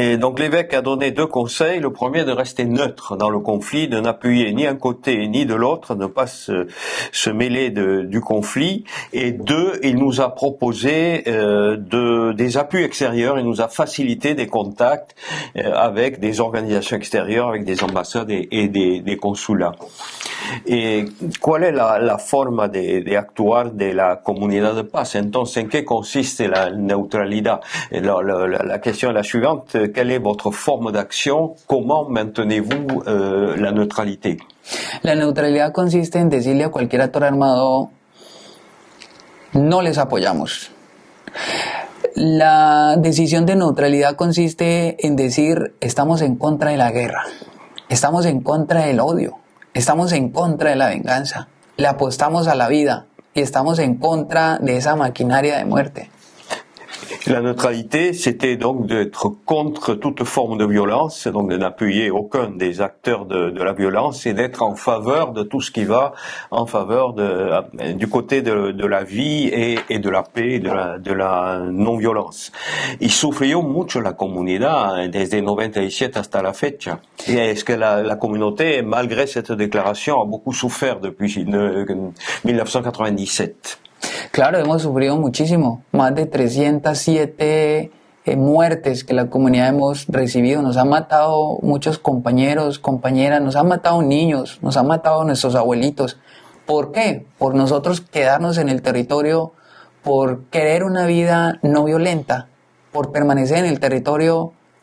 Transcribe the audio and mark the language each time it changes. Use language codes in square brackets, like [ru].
[fr] Et donc l'évêque a donné deux conseils. Le premier, de rester neutre dans le conflit, de n'appuyer ni un côté ni de l'autre, de ne pas se mêler du conflit. Et deux, il nous a proposé des appuis extérieurs, il nous a facilité des contacts avec des organisations extérieures, avec des ambassades et des consulats. [es] ¿Y cuál es la forma de actuar de la Comunidad de Paz? Entonces, ¿en qué consiste la neutralidad? [fr] La question est la suivante: quelle est votre forme d'action? Comment maintenez-vous la neutralité? [es] La neutralidad consiste en decirle a cualquier actor armado, no les apoyamos. La decisión de neutralidad consiste en decir, estamos en contra de la guerra, estamos en contra del odio, estamos en contra de la venganza, le apostamos a la vida y estamos en contra de esa maquinaria de muerte. [fr] La neutralité, c'était donc d'être contre toute forme de violence, donc de n'appuyer aucun des acteurs de la violence et d'être en faveur de tout ce qui va en faveur du côté de la vie et de la paix, de la non-violence. [es] Y sufrió mucho la comunidad desde 97 hasta la fecha. Y es que [fr] la communauté, malgré cette déclaration, a beaucoup souffert depuis 1997. [es] Claro, hemos sufrido muchísimo, más de 307 muertes que la comunidad hemos recibido. Nos han matado muchos compañeros, compañeras, nos han matado niños, nos han matado nuestros abuelitos. ¿Por qué? Por nosotros quedarnos en el territorio, por querer una vida no violenta, por permanecer en el territorio.